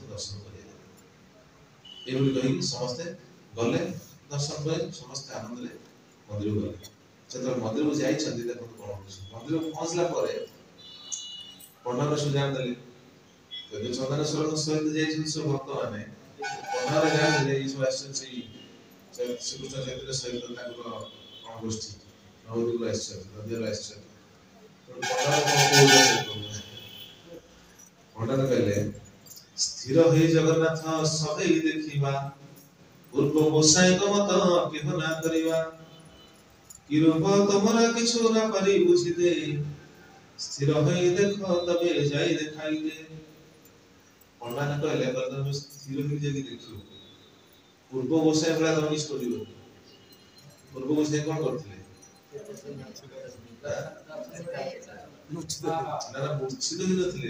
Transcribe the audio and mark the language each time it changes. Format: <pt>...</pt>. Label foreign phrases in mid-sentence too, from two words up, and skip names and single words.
<or>ଦର୍ଶନ କରିବେ ଏଇଭଳି କହିକି ସମସ୍ତେ ଗଲେ ଦର୍ଶନ କରି ସମସ୍ତେ ଆନନ୍ଦରେ ମନ୍ଦିରକୁ ଗଲେ ଯେତେବେଳେ ମନ୍ଦିରକୁ ଯାଇଛନ୍ତି ଦେଖନ୍ତୁ କଣ ହଉଛି ମନ୍ଦିରକୁ ପହଞ୍ଚିଲା ପରେ ପଣ୍ଡାମାନେ ସବୁ ଜାଣିଦେଲେ ଯଦି ଚନ୍ଦନେଶ୍ୱରଙ୍କ ସହିତ ଯାଇଛନ୍ତି ସବୁ ଭକ୍ତମାନେ ପଣ୍ଡାମାନେ ଜାଣିଦେଲେ ଏଇ ସବୁ ଆସିଛନ୍ତି ଶ୍ରୀକୃଷ୍ଣ ଚୈତନ୍ୟ ସହିତ ତାଙ୍କର କଣ ଗୋଷ୍ଠୀ ନବଦ୍ୱୀପରୁ ଆସିଛନ୍ତି ନଦିଆରୁ ଆସିଛନ୍ତି ପଣ୍ଡାମାନେ କହିଲେ ସ୍ଥିର ହେଇ ଜଗନ୍ନାଥ ସଦେଇ ଦେଖିବା ପୂର୍ବ ଗୋସାଇଙ୍କ ମତ କେହ ନା କରିବା କି ରୂପ ତମର</or> <bn>কিছু না পারি বুঝিতে</bn> <or>ସ୍ଥିର ହେଇ ଦେଖ ତବେ ଯାଇ ଦେଖାଇଲେ ପଣ୍ଡାମାନେ କହିଲେ ତମେ ସ୍ଥିର ହେଇ ଯାଇକି ଦେଖିବ ପୂର୍ବ ଗୋସାଇ ଭଳିଆ ତମେ କିଛି କରିବ ପୂର୍ବ ଗୋସାଇ କଣ କରିଥିଲେ ନା ନା ମୂର୍ଚ୍ଛିତ ହିଁ ନଥିଲେ।</or>